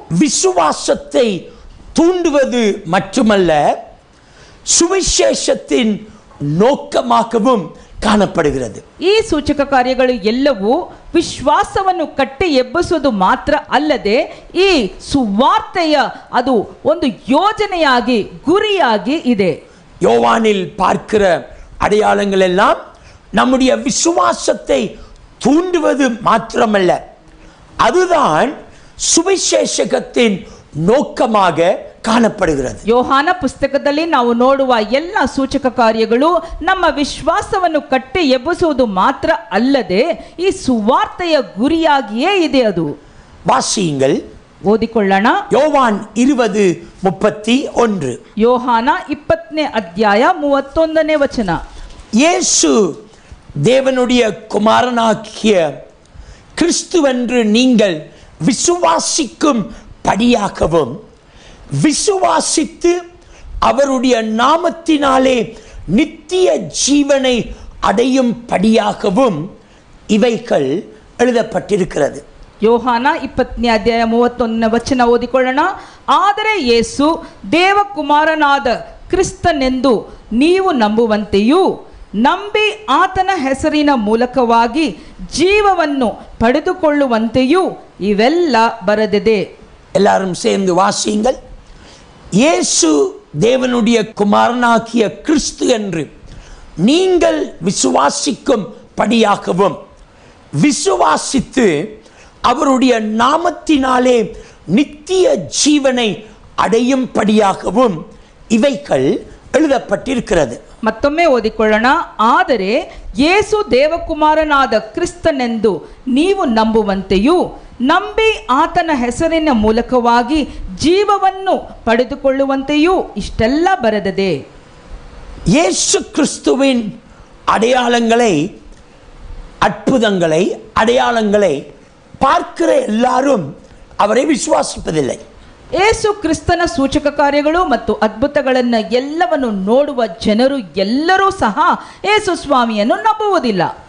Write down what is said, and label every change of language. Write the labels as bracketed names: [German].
[Tamil] விசுவாசத்தை தூண்டுவது மட்டுமல்ல, சுவிசேஷத்தின் நோக்கமாகவும் காணப்படுகிறது. [Kannada] ಈ ಸೂಚಕ ಕಾರ್ಯಗಳು ಎಲ್ಲವೂ ವಿಶ್ವಾಸವನ್ನು ಕಟ್ಟಿ ಎಬ್ಬಿಸುವುದು ಮಾತ್ರ ಅಲ್ಲದೆ ಈ ಸುವಾರ್ತೆಯ ಅದು ಒಂದು ಯೋಜನೆಯಾಗಿ ಗುರಿಯಾಗಿ ಇದೆ. [Tamil] யோவானில் பார்க்கிற அடையாளங்கள் எல்லாம் நம்முடைய விசுவாசத்தை தூண்டுவது மாத்திரமல்ல, அதுதான் சுவிசேஷகத்தின் நோக்கமாக ಕಾಣப்படுகிறது. [Kannada] ಯೋಹಾನ ಪುಸ್ತಕದಲ್ಲಿ ನಾವು ನೋಡುವ ಎಲ್ಲ ಸೂಚಕ ಕಾರ್ಯಗಳು ನಮ್ಮ ವಿಶ್ವಾಸವನ್ನು ಕಟ್ಟಿ ಎಬ್ಬಿಸುವುದು ಮಾತ್ರ ಅಲ್ಲದೆ ಈ ಸುವಾರ್ತೆಯ ಗುರಿಯಾಗಿಯೇ ಇದೆ. ಅದು [Tamil] வாசியுங்கள், [Kannada] ಓದಿಕೊಳ್ಳೋಣ. [Tamil] யோவான் 20:31. [Kannada] ಯೋಹಾನ 20ನೇ ಅಧ್ಯಾಯ 31ನೇ ವಚನ. [Tamil] இயேசு தேவனுடைய குமாரனாகிய கிறிஸ்துவென்று நீங்கள் விசுவாசிக்கும் படியாகவும் விசுவாசித்து அவருடைய நாமத்தினாலே நித்திய ஜீவனை அடையும் படியாகவும் இவைகள் எழுதப்பட்டிருக்கிறது. [Kannada] ಯೋಹಾನ 20ನೇ ಅಧ್ಯಾಯ 31ನೇ ವಚನ ಓದಿಕೊಳ್ಳೋಣ. ಆದರೆ ಯೇಸು ದೇವಕುಮಾರನಾದ ಕ್ರಿಸ್ತನೆಂದು ನೀವು ನಂಬುವಂತೆಯೂ ನಂಬಿ ಆತನ ಹೆಸರಿನ ಮೂಲಕವಾಗಿ ಜೀವವನ್ನು ಪಡೆದುಕೊಳ್ಳುವಂತೆಯೂ ಇವೆಲ್ಲ ಬರೆದಿದೆ. [Tamil] எல்லாரும் சேர்ந்து வாசியுங்கள். இயேசு தேவனுடைய குமாரனாகிய கிறிஸ்து என்று நீங்கள் விசுவாசிக்கும் படியாகவும் விசுவாசித்து அவருடைய நாமத்தினாலே நித்திய ஜீவனை அடையும் படியாகவும் இவைகள் எழுதப்பட்டிருக்கிறது. [Kannada] ಮತ್ತೊಮ್ಮೆ ಓದಿಕೊಳ್ಳೋಣ. ಆದರೆ ಯೇಸು ದೇವಕುಮಾರನಾದ ಕ್ರಿಸ್ತನೆಂದು ನೀವು ನಂಬುವಂತೆಯೂ ನಂಬಿ ಆತನ ಹೆಸರಿನ ಮೂಲಕವಾಗಿ ಜೀವವನ್ನು ಪಡೆದುಕೊಳ್ಳುವಂತೆಯೂ ಇಷ್ಟೆಲ್ಲ ಬರೆದಿದೆ. [Tamil] இயேசு கிறிஸ்துவின் அடையாளங்களை, அற்புதங்களை, அடையாளங்களை பார்க்கிற எல்லாரும் அவரை விசுவாசிப்பதில்லை. [Kannada] ಯೇಸು ಕ್ರಿಸ್ತನ ಸೂಚಕ ಕಾರ್ಯಗಳು ಮತ್ತು ಅದ್ಭುತಗಳನ್ನು ಎಲ್ಲವನ್ನು ನೋಡುವ ಜನರು ಎಲ್ಲರೂ ಸಹ ಯೇಸು ಸ್ವಾಮಿಯನ್ನು ನಂಬುವುದಿಲ್ಲ.